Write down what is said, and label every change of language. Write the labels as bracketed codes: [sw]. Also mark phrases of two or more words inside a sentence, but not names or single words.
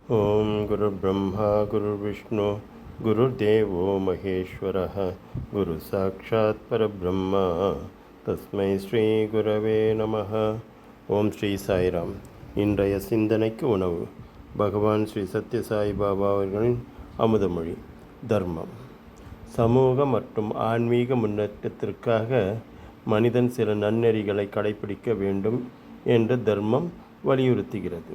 [sa] ओम गुरुर्ब्रह्मा गुरुर्विष्णु गुरुर्देवो महेश्वरः गुरु साक्षात् परब्रह्म तस्मै श्री गुरवे नमः. [ta] ஓம் ஸ்ரீ சாய்ராம். இன்றைய சிந்தனைக்கு உணவு பகவான் ஸ்ரீ சத்யசாய் பாபா அவர்களின் அமுதமொழி. தர்மம். சமூக மற்றும் ஆன்மீக முன்னேற்றத்திற்காக மனிதன் சில நன்னெறிகளை கடைபிடிக்க வேண்டும் என்று தர்மம் வலியுறுத்துகிறது.